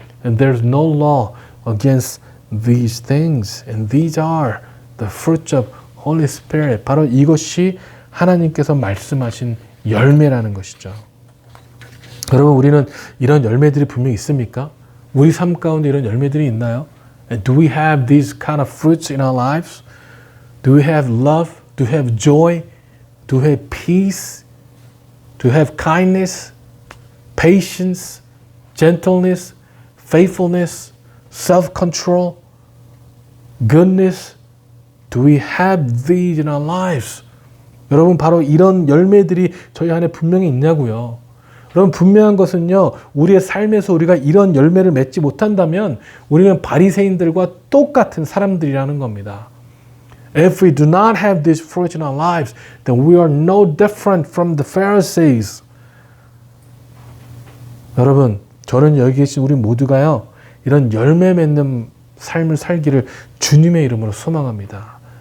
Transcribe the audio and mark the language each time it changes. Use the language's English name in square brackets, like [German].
[English] And there's no law against these things. And these are the fruits of Holy Spirit. [Korean] 바로 이것이 하나님께서 말씀하신 열매라는 것이죠. 여러분, 우리는 이런 열매들이 분명히 있습니까? 우리 삶 가운데 이런 열매들이 있나요? [English] And do we have these kind of fruits in our lives? Do we have love? Do we have joy? Do we have peace? Do we have kindness, patience, gentleness, faithfulness, self-control, goodness? Do we have these in our lives? [Korean] 여러분, 바로 이런 열매들이 저희 안에 분명히 있냐고요. 여러분, 분명한 것은요, 우리의 삶에서 우리가 이런 열매를 맺지 못한다면 우리는 바리새인들과 똑같은 사람들이라는 겁니다. [English] If we do not have this fruit in our lives, then we are no different from the Pharisees. [Korean] 여러분, 저는 여기 계신 우리 모두가요, 이런 열매 맺는 삶을 살기를 주님의 이름으로 소망합니다.